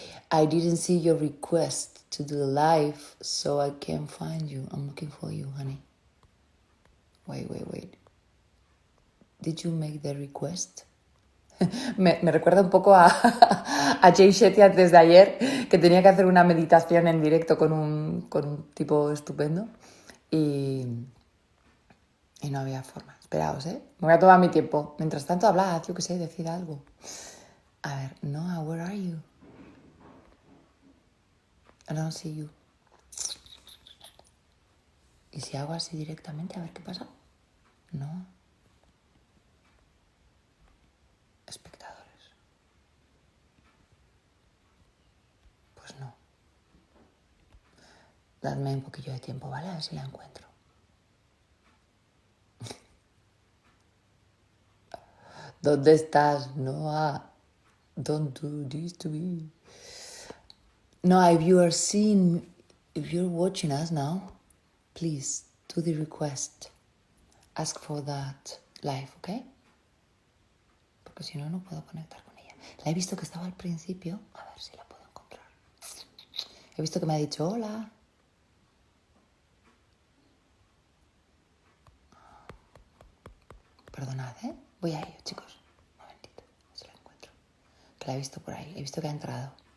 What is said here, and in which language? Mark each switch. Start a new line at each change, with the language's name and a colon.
English: I didn't see your request to do live, so I can't find you. I'm looking for you, honey. Wait. Did you make the request?
Spanish: Me recuerda un poco a Jay Shetty antes de ayer, que tenía que hacer una meditación en directo con un tipo estupendo y no había forma. Esperaos, Me voy a tomar mi tiempo. Mientras tanto, hablad, yo qué sé, decid algo. A ver,
English: Noah, where are you? I don't see you.
Spanish: ¿Y si hago así directamente? A ver qué pasa. No. Espectadores. Pues no. Dadme un poquillo de tiempo, ¿vale? A ver si la encuentro. ¿Dónde estás,
English: Noah? Don't do this to me. Noah, if you're watching us now, please do the request. Ask for that live, ¿ok?
Spanish: Porque si no, no puedo conectar con ella. La he visto que estaba al principio. A ver si la puedo encontrar. He visto que me ha dicho hola. Perdonad, Voy a ello, chicos. Un momentito, a ver si la encuentro. Que la he visto por ahí. He visto que ha entrado.